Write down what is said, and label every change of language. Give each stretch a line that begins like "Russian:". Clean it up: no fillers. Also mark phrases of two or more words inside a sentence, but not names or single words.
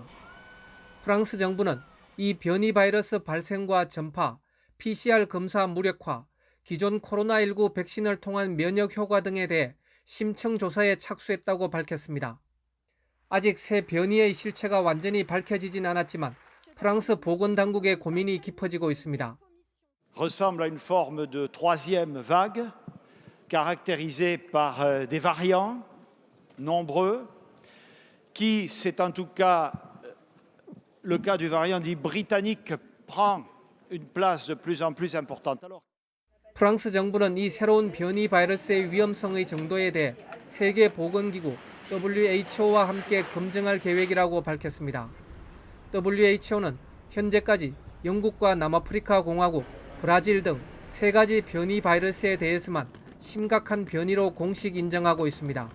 Korean: 프랑스 정부는 이 변이 바이러스 발생과 전파, PCR 검사 무력화, 기존 코로나19 백신을 통한 면역 효과 등에 대해 심층 조사에 착수했다고 밝혔습니다. 아직 새 변이의 실체가 완전히 밝혀지진 않았지만 프랑스 보건당국의 고민이 깊어지고 있습니다.
French: ressemble à une forme de troisième vague, caractérisée par des variants nombreux, qui, c'est en tout cas le cas du variant dit britannique, prend une place de plus en plus importante.
Korean: 프랑스 정부는 이 새로운 변이 바이러스의 위험성의 정도에 대해 세계보건기구 WHO와 함께 검증할 계획이라고 밝혔습니다. WHO는 현재까지 영국과 남아프리카 공화국, 브라질 등 3가지 변이 바이러스에 대해서만 심각한 변이로 공식 인정하고 있습니다.